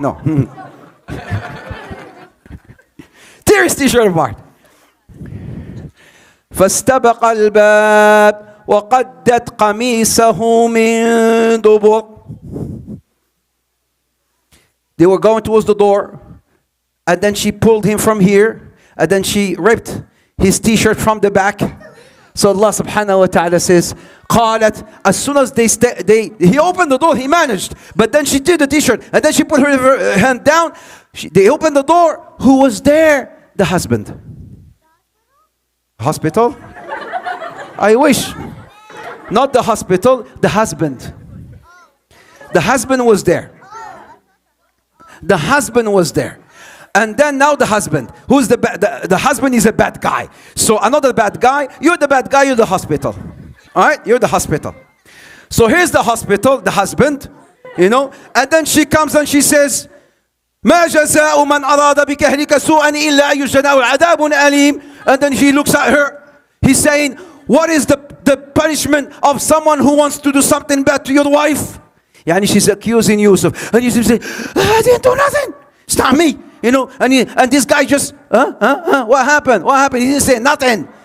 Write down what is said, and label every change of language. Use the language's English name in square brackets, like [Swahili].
[English] No, tear his t-shirt apart. [Arabic] فاستبق الباب وقدت قميصه من دبر. [English] They were going towards the door, and then she pulled him from here, and then she ripped his t-shirt from the back. So Allah subhanahu wa ta'ala says, قالت, as soon as he opened the door, he managed, but then she did the t-shirt, and then she put her hand down. They opened the door. Who was there? The husband. Hospital? I wish. Not the hospital, the husband. The husband was there. The husband was there. And then now the husband. Who's the husband is a bad guy. So another bad guy. You're the bad guy, you're the hospital. Alright? You're the hospital. So here's the hospital, the husband. And then she comes and she says, [Arabic] ما جزاء من أراد بك أهلك سوءا إلا أن يجزاه عذاب أليم. [English] And then he looks at her. He's saying, what is the punishment of someone who wants to do something bad to your wife? Yani she's accusing Yusuf. And Yusuf says, I didn't do nothing. It's not me. You know, and this guy just, what happened? What happened? He didn't say nothing.